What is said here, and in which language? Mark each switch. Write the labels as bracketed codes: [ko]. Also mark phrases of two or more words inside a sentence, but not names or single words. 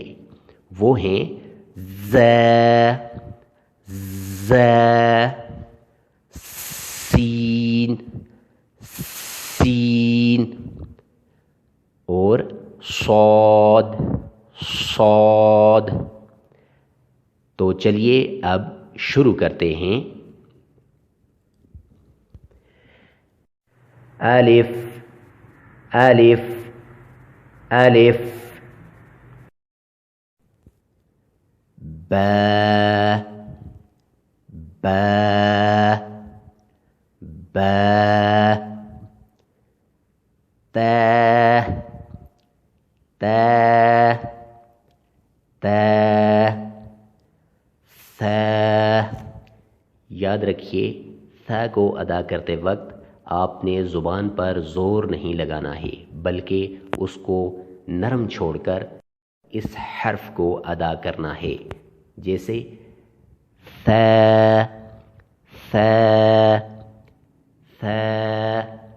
[ur] وہ ہیں ز، ز، سین، سین اور صاد، صاد۔ تو چلیے اب شروع کرتے ہیں۔ الف، الف، الف، با، با، با، تا، تا، تا، ثا۔ یاد رکھیے ثا کو ادا کرتے وقت آپ نے زبان پر زور نہیں لگانا ہے، بلکہ اس کو نرم چھوڑ کر اس حرف کو ادا کرنا ہے، جیسے ثا، ثا، ثا۔